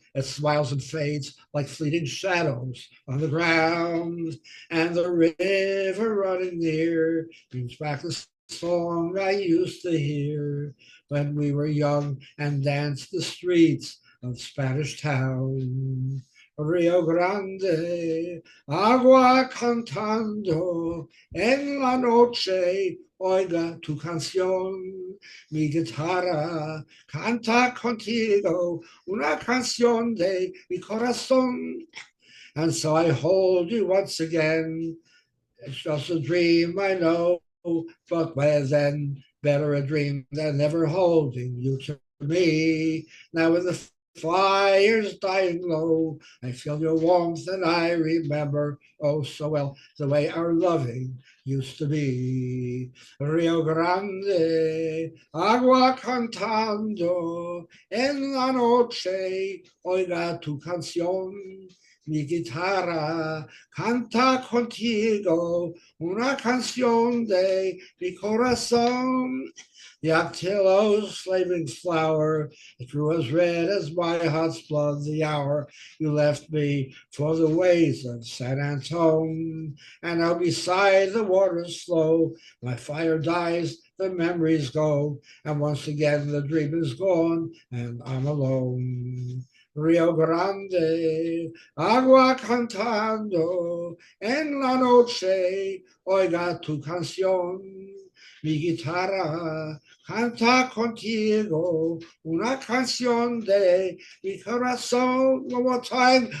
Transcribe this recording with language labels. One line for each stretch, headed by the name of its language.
English: It smiles and fades like fleeting shadows on the ground, and the river running near brings back the song I used to hear when we were young and danced the streets of Spanish Town.
Spanish: Rio Grande, agua cantando en la noche, oiga tu canción, mi guitarra canta contigo una canción de mi corazón.
English: And so I hold you once again. It's just a dream, I know, but by then, better a dream than never holding you to me. Now when the fire's dying low, I feel your warmth and I remember, oh so well, the way our loving used to be.
Spanish: Rio Grande, agua cantando en la noche, oiga tu canción. Mi guitarra canta contigo una canción de mi corazón.
English: The Octillo's flaming flower, it grew as red as my heart's blood the hour you left me for the ways of San Antone. And now beside the waters flow, my fire dies, the memories go, and once again the dream is gone, and I'm alone.
Spanish: Rio Grande, agua cantando en la noche, oiga tu canción. Mi guitarra canta contigo una canción de mi corazón.
English: One more time.